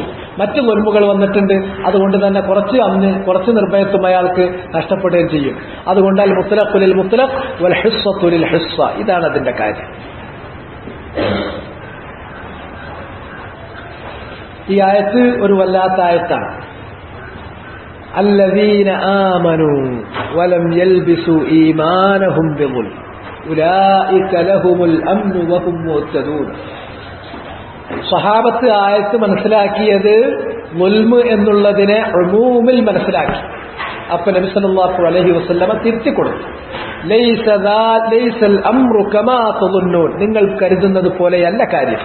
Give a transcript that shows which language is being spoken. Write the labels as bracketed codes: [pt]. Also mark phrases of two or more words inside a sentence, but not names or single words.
[ml] മറ്റു ദുൽമുകൾ വന്നിട്ടുണ്ട്, അതുകൊണ്ട് തന്നെ കുറച്ച് അമ്ന്, കുറച്ച് നിർഭയത്വം അയാൾക്ക് നഷ്ടപ്പെടുകയും ചെയ്യും. അതുകൊണ്ട് [ar] المطلق للمطلق والحصة للحصة, [ml] ഇതാണ് അതിന്റെ കാര്യം. ഈ ആയത്ത് ഒരു വല്ലാത്ത ആയത്താണ്. [ar] الذين آمنوا ولم يلبسوا إيمانهم بظلم أولئك لهم الأمن وهم مهتدون. [ml] സഹാബത്ത് ആയത്ത് മനസ്സിലാക്കിയത് മുൽമ് എന്നുള്ളതിനെ ഉമൂമിൽ മനസ്സിലാക്കി. അപ്പൊ നബി [ar] صلى الله عليه وسلم [ml] തിരുത്തി കൊടുത്തു. [ar] ليس الأمر كما تظنون, [ml] നിങ്ങൾ കരുതുന്നത് പോലെയല്ല കാര്യം.